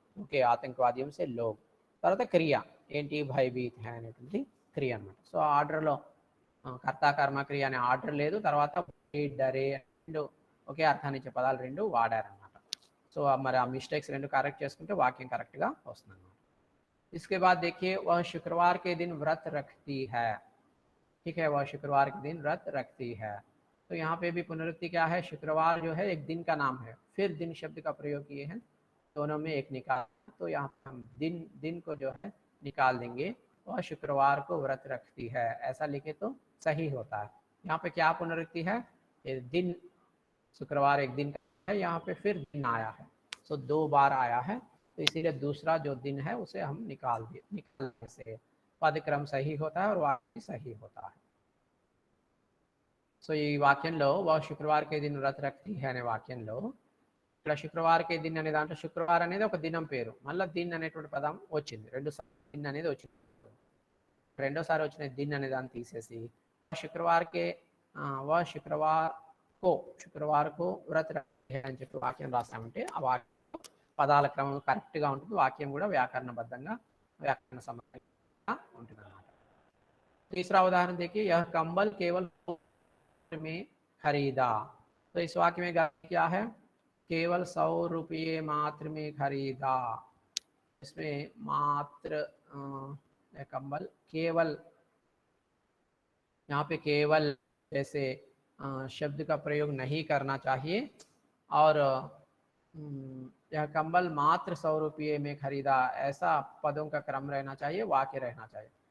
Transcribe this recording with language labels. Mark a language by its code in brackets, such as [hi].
[te] Okay, ఆతంకవాద్యం సే log. తర్వాత క్రియ ఏంటి, భయభీత్ హై అనేటువంటి క్రియ అనమాట. సో ఆర్డర్లో కర్త కర్మ క్రియ అనే ఆర్డర్ లేదు. తర్వాత డరే రెండు ఒకే అర్థాన్ని ఇచ్చే పదాలు రెండు వాడారనమాట. సో మరి ఆ మిస్టేక్స్ రెండు కరెక్ట్ చేసుకుంటే వాక్యం కరెక్ట్గా వస్తుంది అనమాట. [hi] इसके बाद देखिए वह शुक्रवार के दिन व्रत रखती है. ठीक है, वह शुक्रवार के दिन व्रत रखती है. तो यहाँ पे भी पुनरुक्ति क्या है, शुक्रवार जो है एक दिन का नाम है, फिर दिन शब्द का प्रयोग किए हैं, दोनों में एक निकाल. तो यहाँ पे हम दिन को जो है निकाल देंगे. वह शुक्रवार को व्रत रखती है ऐसा लिखे तो सही होता है. यहाँ पे क्या पुनरुक्ति है, दिन शुक्रवार एक दिन का है, यहाँ पे फिर दिन आया है. सो दो बार आया है, तो इसीलिए दूसरा जो दिन है उसे हम निकालने से पद क्रम सही होता है और वाक्य सही होता है. [te] సో ఈ వాక్యంలో శుక్రవారకే దిన్ వ్రత రక్తి అనే వాక్యంలో ఇక్కడ శుక్రవారకే దిన్ అనే దాంట్లో శుక్రవారం అనేది ఒక దినం పేరు, మళ్ళీ దిన్ అనేటువంటి పదం వచ్చింది, రెండుసార్లు దిన్ అనేది వచ్చింది. రెండోసారి వచ్చిన దిన్ అనే దాన్ని తీసేసి శుక్రవారకే శుక్రవారకు వ్రత రక్తి అని చెప్పి వాక్యం రాస్తామంటే ఆ వాక్యం పదాల క్రమం కరెక్ట్గా ఉంటుంది, వాక్యం కూడా వ్యాకరణబద్ధంగా వ్యాకరణ సంబంధంగా ఉంటుంది అన్నమాట. [hi] तीसरा उदाहरण देखिए, यह कंबल केवल में खरीदा. तो इस वाक्य में क्या है, केवल 100 रुपये मात्र में खरीदा. इसमें मात्र कंबल केवल, यहाँ पे केवल जैसे शब्द का प्रयोग नहीं करना चाहिए, और यह कंबल मात्र 100 रुपये में खरीदा ऐसा पदों का क्रम रहना चाहिए, वाक्य रहना चाहिए.